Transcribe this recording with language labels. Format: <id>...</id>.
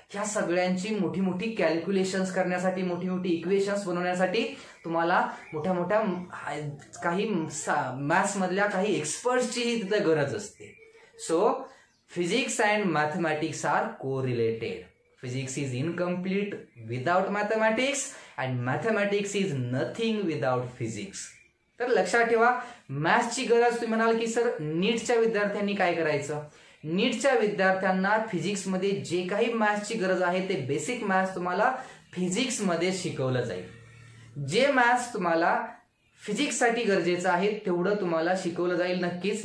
<mr>ह्या सगळ्यांची मोठी मोठी कॅल्क्युलेशन्स करण्यासाठी, मोठी मोठी इक्वेशन्स बनवण्यासाठी तुम्हाला मोठ्या मोठ्या काही मॅथ्स मधल्या काही एक्सपर्ट्सचीही तिथं गरज असते.</mr> <en>So physics and mathematics are correlated. Physics is incomplete without mathematics and mathematics is nothing without physics.</en> <mr>तर लक्षात ठेवा, मॅथ्सची गरज तुम्ही म्हणाल की सर नीटच्या विद्यार्थ्यांनी काय करायचं? नीटच्या विद्यार्थ्यांना फिजिक्समध्ये जे काही मॅथ्सची गरज आहे ते बेसिक मॅथ्स तुम्हाला फिजिक्समध्ये शिकवलं जाईल. जे मॅथ्स तुम्हाला फिजिक्ससाठी गरजेचं आहे तेवढं तुम्हाला शिकवलं जाईल नक्कीच.</mr>